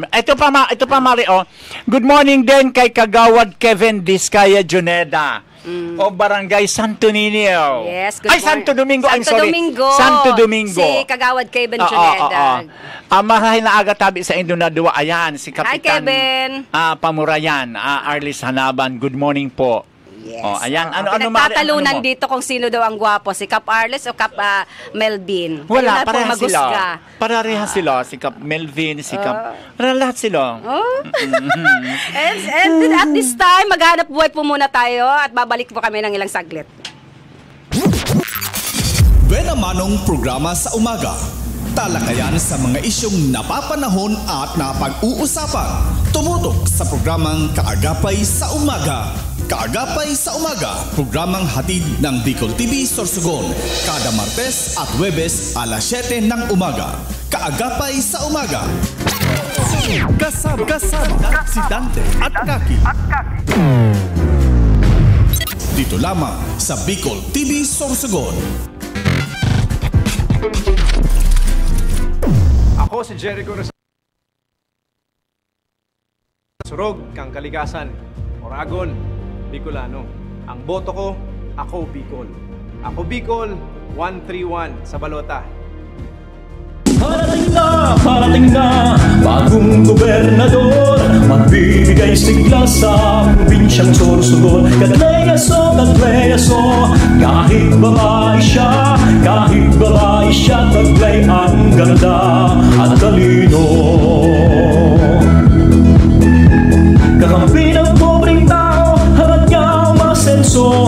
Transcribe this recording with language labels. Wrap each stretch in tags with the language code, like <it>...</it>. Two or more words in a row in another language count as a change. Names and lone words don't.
<tl>Ito pa Mari, good morning din kay Kagawad Kevin Diskaya Juneda. O Barangay Santo Niño. Yes, Santo Domingo. Santo Domingo. Si Kagawad Kevin Juneda.</tl> <bik>Marahil na aga tabi sa Indonadua.</bik> <tl>Ayan, si Kapitan. Hi, Kevin. Pamurayan. Arlis Hanaban.</tl> <en>Good morning po.</en> <tl>Yes. Ayan. Pinagtatalunan dito kung sino daw ang gwapo, si Kap Arles o Kap Melvin. Wala, parehas sila. Parehas sila. Si Kap Melvin, si Kap... lahat sila.</tl> <en>And at this time,</en> <tl>maghanap buhay po muna tayo at babalik po kami ng ilang saglit. Buena Manong programa sa umaga. Talakayan sa mga isyong napapanahon at napag-uusapan. Tumutok sa programang Kaagapay sa Umaga. Kaagapay sa Umaga, programang hatid ng Bicol TV Sorsogon, kada Martes at Huwebes alas 7 ng umaga. Kaagapay sa Umaga. Kasama si Dante at Kaki. Dito lamang sa Bicol TV Sorsogon. Ako si Jericho Surog, kang Kalikasan, Oragon, Bicolano. Ang boto ko, ako Bicol. Ako Bicol, 131 sa balota. Parating na, bagong gobernador, magbibigay sigla sa probinsyang Sorsogon. Katleyaso, kahit babae siya, taglay ang ganda at talino. Kakampi ng pobreng tao, harap niya umasenso.</tl>